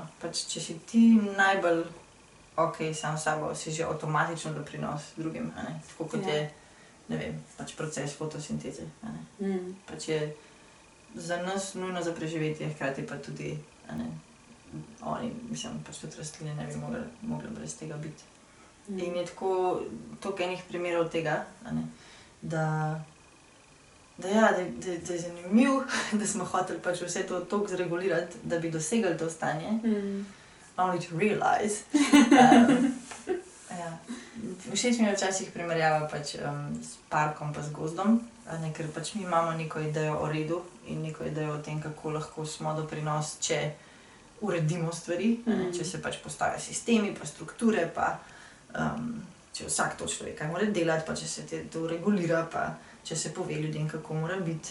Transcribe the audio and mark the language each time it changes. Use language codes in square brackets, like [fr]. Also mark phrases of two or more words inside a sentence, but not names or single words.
[sl] Pač, če si ti najbolj sam s sabo, si že avtomatično doprinos drugim, tako kot je, ne vem, pač proces fotosinteze, Pač je za nas nujno za preživetje, hkrati pa tudi, oni, mislim, pač tudi rastline ne bi mogle brez tega biti. In je tako, toliko enih primerov tega, da je zanimiv, da smo hoteli pač vse to toliko zregulirati, da bi dosegli to stanje. [en] Only to realize. [sl] Všeč mi je včasih primerjava pač s parkom pa z gozdom. Ker pač mi imamo neko idejo o redu in neko idejo o tem, kako lahko smo doprinos, če uredimo stvari, če se pač postavijo sistemi, pa strukture, pa če vsak točno ve, kaj mora delati, pa če se to regulira, pa če se pove ljudem, kako mora biti.